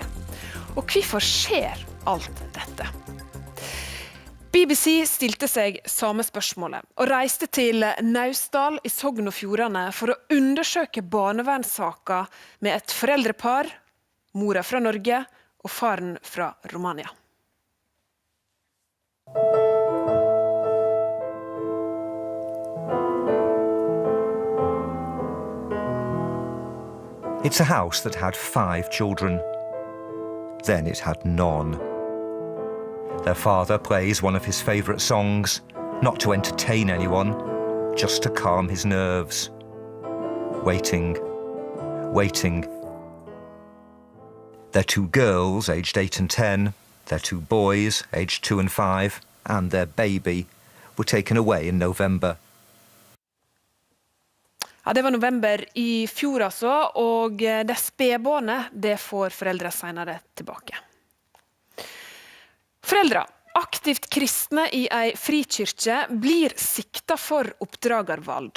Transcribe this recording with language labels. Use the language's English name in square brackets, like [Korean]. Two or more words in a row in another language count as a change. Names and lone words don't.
[Norwegian] Og hvorfor skjer alt dette? BBC stilte seg samme spørsmålet og reiste til Naustdal i Sogn og Fjordane for å undersøke barnevernssaker med et foreldrepar, mora fra Norge og faren fra Romania. [English] It's a house that had 5 children. Then it had none. Their father plays one of his favourite songs, not to entertain anyone, just to calm his nerves. Waiting, waiting. Their 2 girls, aged 8 and 10, their 2 boys, aged 2 and 5, and their baby were taken away in November. [Norwegian] Ja, det var november i fjor altså, og det spedbarnet, det får foreldre senere tilbake. Foreldre, aktivt kristne i ei frikirke, blir sikta for oppdragervald.